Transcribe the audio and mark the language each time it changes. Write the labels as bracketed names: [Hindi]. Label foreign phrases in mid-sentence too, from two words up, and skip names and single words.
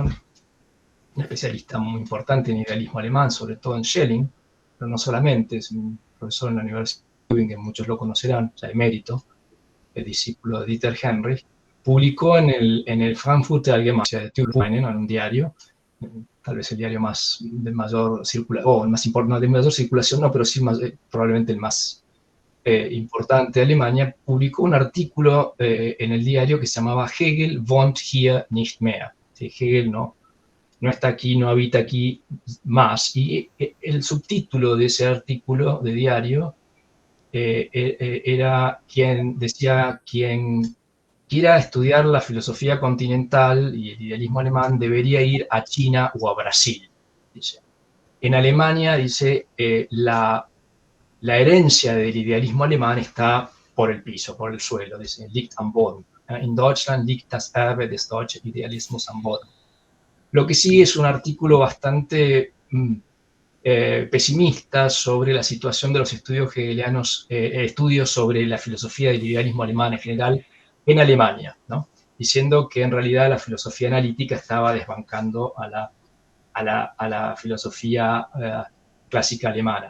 [Spanish] Un especialista muy importante en idealismo alemán, sobre todo en Schelling, pero no solamente, es un profesor en la Universidad de Tübingen, muchos lo conocerán, ya emérito, el discípulo de Dieter Heinrich, publicó en el Frankfurter Allgemeine de Tübingen, en un diario, tal vez el diario más de mayor circulación, o el más importante, de mayor circulación, no, pero sí más, probablemente el más importante de Alemania, publicó un artículo en el diario que se llamaba Hegel wohnt hier nicht mehr. ¿Sí? Hegel no está aquí, no habita aquí más. Y el subtítulo de ese artículo de diario era quien quiera estudiar la filosofía continental y el idealismo alemán debería ir a China o a Brasil. Dice. En Alemania, dice, la herencia del idealismo alemán está por el piso, por el suelo, dice, [German] liegt am Boden. En Deutschland liegt das Erbe des deutschen Idealismus am Boden. [Spanish] Lo que sí es un artículo bastante pesimista sobre la situación de los estudios hegelianos, estudios sobre la filosofía del idealismo alemán en general en Alemania, ¿no? Diciendo que en realidad la filosofía analítica estaba desbancando a la filosofía clásica alemana.